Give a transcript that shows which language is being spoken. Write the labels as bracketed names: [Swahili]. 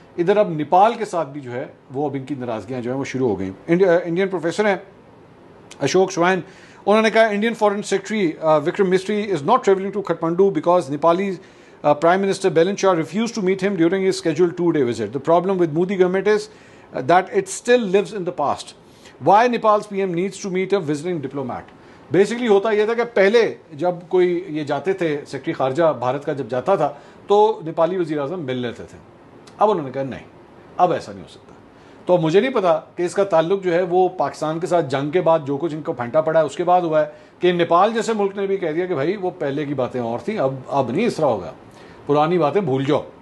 [Urdu] ادھر اب نیپال کے ساتھ بھی جو ہے وہ اب ان کی ناراضگیاں جو ہیں وہ شروع ہو گئیں. [English] Indian professor ہیں اشوک شوائن, [Urdu] انہوں نے کہا [English] Indian foreign secretary Vikram Misri is not travelling to Kathmandu because Nepali Prime Minister Belen Shah refused to meet him during his scheduled 2-day visit. The problem with Modi government is that it still lives in the past. Why Nepal's PM needs to meet a visiting diplomat? [Urdu] Basically ہوتا یہ تھا کہ پہلے جب کوئی یہ جاتے تھے سیکرٹری خارجہ بھارت کا جب جاتا تھا تو نیپالی وزیر اعظم مل لیتے تھے. اب انہوں نے کہا نہیں, اب ایسا نہیں ہو سکتا. تو مجھے نہیں پتا کہ اس کا تعلق جو ہے وہ پاکستان کے ساتھ جنگ کے بعد جو کچھ ان کو پھینٹا پڑا ہے اس کے بعد ہوا ہے کہ نیپال جیسے ملک نے بھی کہہ دیا کہ بھائی وہ پہلے کی باتیں اور تھیں, اب نہیں اس طرح ہوگا, پرانی باتیں بھول جاؤ.